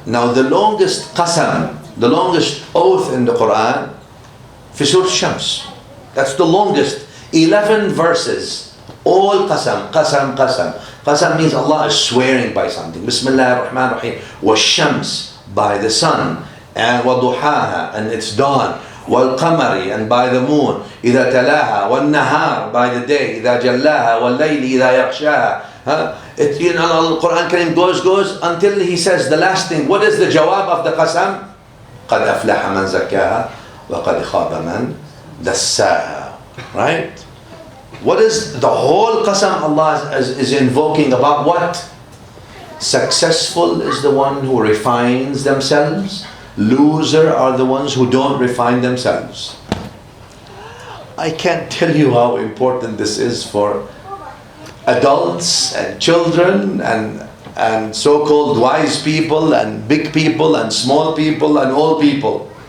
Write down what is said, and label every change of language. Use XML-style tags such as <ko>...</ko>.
<en>Now the longest qasam, the longest oath in the Quran, fi Surah Shams. That's the longest. 11 verses. All qasam, qasam, qasam. Qasam means Allah is swearing by something. Bismillah ar-Rahman ar-Rahim. Wa-Shams, by the sun. And wa-Duhaha, and its dawn.</en> <ar>والقمر,</ar> <en>and by the moon,</en> <ar>إذا تلاها, والنهار,</ar> <en>by the day,</en> <ar>إذا جلاها, والليل إذا يغشاها.</ar> <en>You know, the Quran Kareem goes until he says the last thing. What is the jawab of the qasam?</en> <ar>قد أفلح من زكاها وقد خاب من دساها.</ar> <en>Right? What is the whole qasam Allah is invoking about what? Successful is the one who refines themselves. Loser are the ones who don't refine themselves. I can't tell you how important this is for adults and children and so-called wise people and big people and small people and all people.</en>